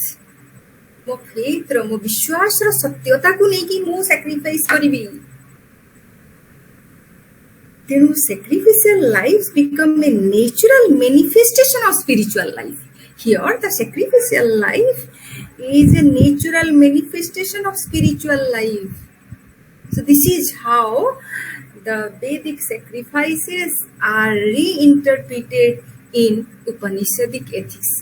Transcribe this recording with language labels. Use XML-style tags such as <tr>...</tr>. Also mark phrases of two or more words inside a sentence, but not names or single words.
<or>ମୋ ଫେଥ୍ର ମୋ ବିଶ୍ୱାସର ସତ୍ୟତାକୁ ନେଇକି ମୁଁ ସାକ୍ରିଫାଇସ୍ କରିବି।</or> <en>ତେଣୁ sacrificial lives become a natural manifestation of spiritual life. Here the sacrificial life is a natural manifestation of spiritual life. So this is how the Vedic sacrifices are reinterpreted in Upanishadic ethics.</en>